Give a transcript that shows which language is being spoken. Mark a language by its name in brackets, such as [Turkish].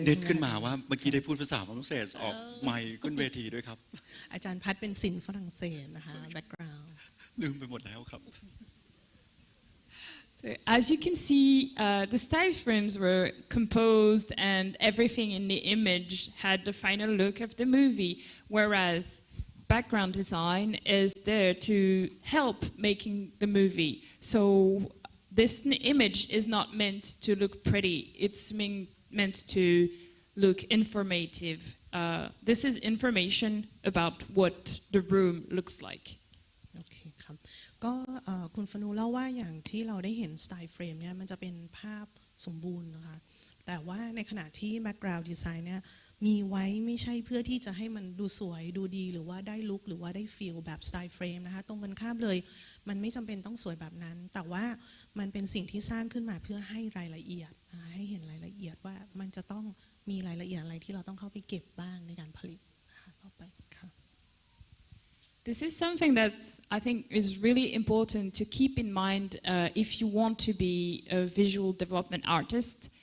[Thai] เด็ดขึ้นมาว่าเมื่อกี้ได้พูดภาษาฝรั่งเศสออกไมค์ขึ้นเวทีด้วยครับ อาจารย์พัฒน์เป็นศิลป์ฝรั่งเศสนะคะ background ลืมไปหมดแล้วครับ [English] So as you can see, the style frames were composed and everything in the image had the final look of the movie, whereas background design is there to help making the movie. So this image is not meant to look pretty, it's meant to look informative. This is information about what the room looks like. [Thai] โอเคครับ ก็คุณฟนูเล่าว่าอย่างที่เราได้เห็นสไตล์เฟรมเนี่ยมันจะเป็นภาพสมบูรณ์นะคะแต่ว่าในขณะที่ background design เนี่ยมีไว้ไม่ใช่เพื่อที่จะให้มันดูสวยดูดีหรือว่าได้ลุคหรือว่าได้ฟีลแบบสไตล์เฟรมนะคะตรงกันข้ามเลยมันไม่จำเป็นต้องสวยแบบนั้นแต่ว่ามันเป็นสิ่งที่สร้างขึ้นมาเพื่อให้รายละเอียดให้เห็นรายละเอียดว่ามันจะต้องมีรายละเอียดอะไรที่เราต้องเข้าไปเก็บบ้างในการผลิตต่อไปค่ะ [English] This is something that I think is really important to keep in mind if you want to be a visual development artist.